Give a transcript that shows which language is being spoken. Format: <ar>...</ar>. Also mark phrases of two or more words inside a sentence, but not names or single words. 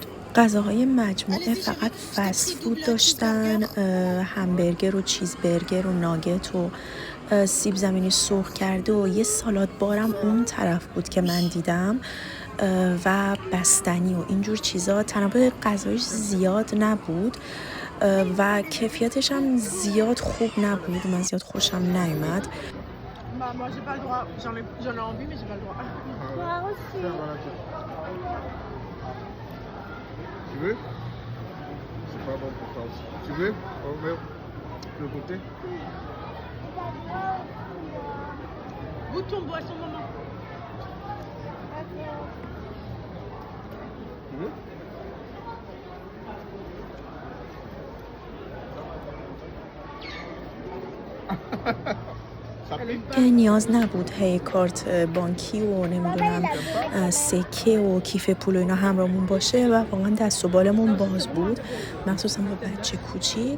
<fa>غذاهای مجموعه فقط فست فود داشتن، همبرگر و چیزبرگر و ناگت و سیب زمینی سرخ کرده و یه سالاد بارم اون طرف بود که من دیدم و بستنی و اینجور چیزا. تنوع غذایش زیاد نبود و کیفیتش هم زیاد خوب نبود، من زیاد خوشم نیومد.</fa> <fr>Moi j'ai pas le droit, j'en ai envie mais j'ai pas le droit. Moi aussi. Tu veux? C'est pas bon pour toi aussi. Tu veux? On veut le goûter? Goûte ton boisson maman. Tu veux?</fr> <fa>که نیاز نبود هی کارت بانکی و نمیدونم سکه و کیف پول و اینا همراهمون باشه و واقعا دست و بالمون باز بود، مخصوصا با بچه کوچیک.</fa>